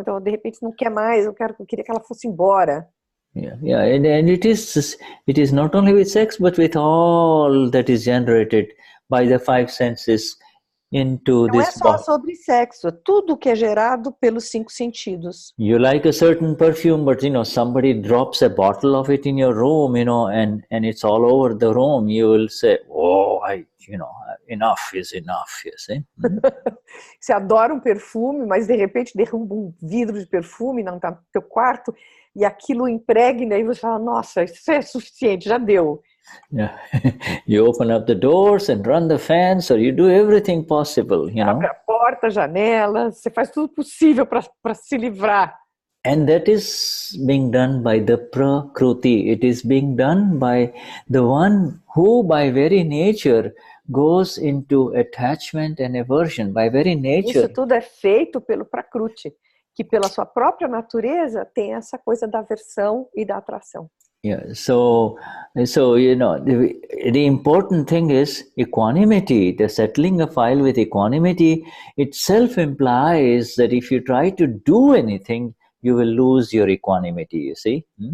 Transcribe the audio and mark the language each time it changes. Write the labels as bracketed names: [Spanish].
[Portuguese] Então, de repente, não quer mais, eu queria que ela fosse embora. [English] Yeah, and it is not only with sex, but with all that is generated by the five senses into [Portuguese] não [English] this [Portuguese] é só sobre sexo, tudo que é gerado pelos cinco sentidos. [English] You like a certain perfume, but somebody drops a bottle of it in your room, and it's all over the room. You will say, "Oh, enough is enough." You see? [Portuguese] Você adora perfume, mas de repente derruba vidro de perfume no teu quarto e aquilo impregna e você fala, nossa, isso é suficiente, já deu. [English] Yeah. You open up the doors and run the fans, or you do everything possible, [Portuguese] Abre a porta, janela, você faz tudo possível para se livrar. [English] And that is being done by the Prakruti. It is being done by the one who by very nature goes into attachment and aversion, by very nature. [Portuguese] Isso tudo é feito pelo Prakruti, que pela sua própria natureza tem essa coisa da aversão e da atração. [English] Yeah, so you know, the important thing is equanimity. The settling a file with equanimity itself implies that if you try to do anything, you will lose your equanimity, you see.